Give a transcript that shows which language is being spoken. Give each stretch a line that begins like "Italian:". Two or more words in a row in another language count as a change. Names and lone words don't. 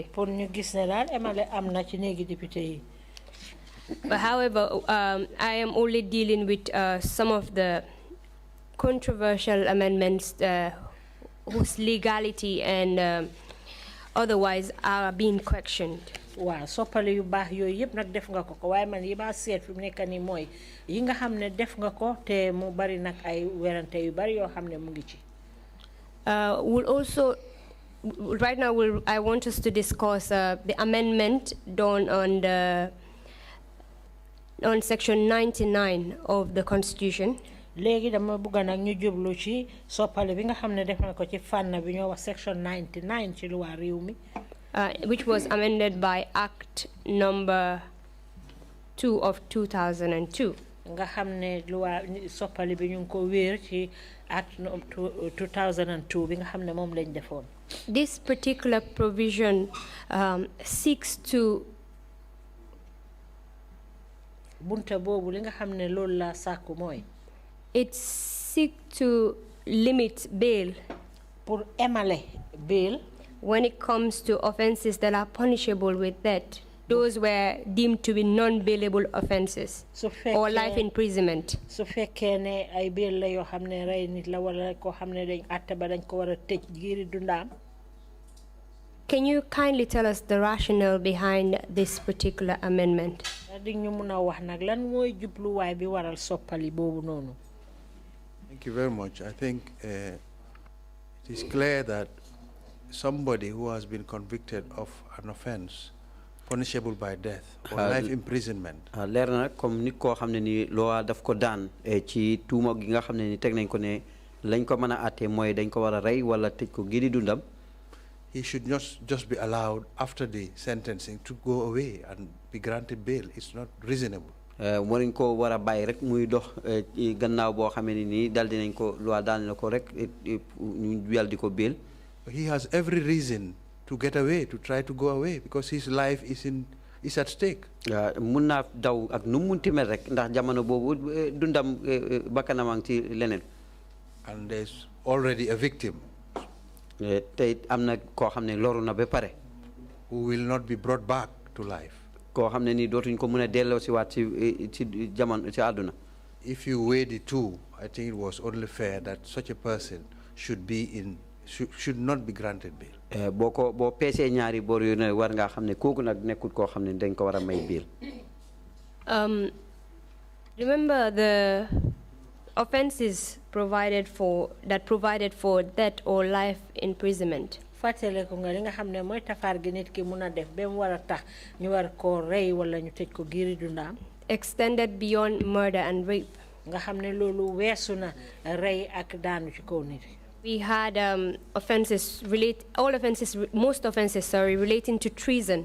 Wolof: Pour ñu gis ne daal emale am na ci néegi député yi.
English: But however, I am only dealing with some of the controversial amendments whose legality and otherwise are being questioned.
Wolof: Waaw soppali yu baax yooyu yëpp nag def nga ko waaye man yi ba seet fi mu nekk nii mooy yi nga xam ne def nga ko te mu bari nag ay werante yu bari yoo xam ne mu ngi ci.
English: We'll also, right now I want us to discuss the amendment done on section 99 of the Constitution.
Wolof: Léegi dama bëgg nag ñu jublu ci soppali bi nga xam ne def na ko ci fànn bi ñoo wax section 99 ci luwaa réew mi.
English: Which was amended by Act number 2 of 2002.
Wolof: nga xamne loi soppali bi ñu ko wër ci Act 2002 bi nga xamne mom lañ defoon.
English: This particular provision seeks to
Wolof: bunta bobu li nga xamne loolu la sàkku mooy
English: it seeks to limit bail
French: pour émaler bail
English: when it comes to offenses that are punishable with death. Those were deemed to be non-bailable offenses or life imprisonment.
Wolof: su fekkee ne ay bail la yoo xam ne rey nit la wala koo xam ne dañ àtte ba dañ ko war a tëj giiri dundaam.
English: Can you kindly tell us the rationale behind this particular amendment?
Wolof: di ñu mun a wax nag lan mooy jubluwaay bi waral soppali boobu noonu.
English: Thank you very much. I think it is clear that somebody who has been convicted of an offense punishable by death or life imprisonment.
Wolof: leer na comme nit koo xam ne ni loi daf ko daan ci tuuma gi nga xam ne ni teg nañ ko ne lañ ko mën a àttee mooy dañ ko war a rey wala tëj ko giri dundam.
English: He should not just be allowed after the sentencing to go away and be granted bail. It's not reasonable.
Wolof: waruñ ko war a bàyyi rek muy dox gannaaw boo xamee ne nii dal dinañ ko loi daan na ko rek ñu yàlla di ko bail.
English: He has every reason to get away, to try to go away, because his life is at stake.
Wolof: mun naa daw ak nu munti mel rek ndax jamono boobu dundam bakkanam ci leneen.
English: And there's already a victim
Wolof: tey am na koo xam ne loru na ba pare.
English: who will not be brought back to life.
Wolof: koo xam ne nii dootuñ ko mën a delloo si waat ci jamono ci àdduna.
English: If you weigh the two, I think it was only fair that such a person should not be granted bail.
Wolof: boo peesee ñaari boor yu ne war ngaa xam ne kooku nag nekkul koo xam ne dañ ko war a may bail.
English: Remember the offenses provided for death or life imprisonment.
Wolof: fàttale ko nga li nga xam ne mooy tafaar gi nit ki mun a def ba mu war a tax ñu war koo rey wala ñu tëj ko giiri dundaam.
English: Extended beyond murder and rape.
Wolof: nga xam ne loolu weesu na rey ak daanu ci kaw nit.
English: We had most offenses relating to treason.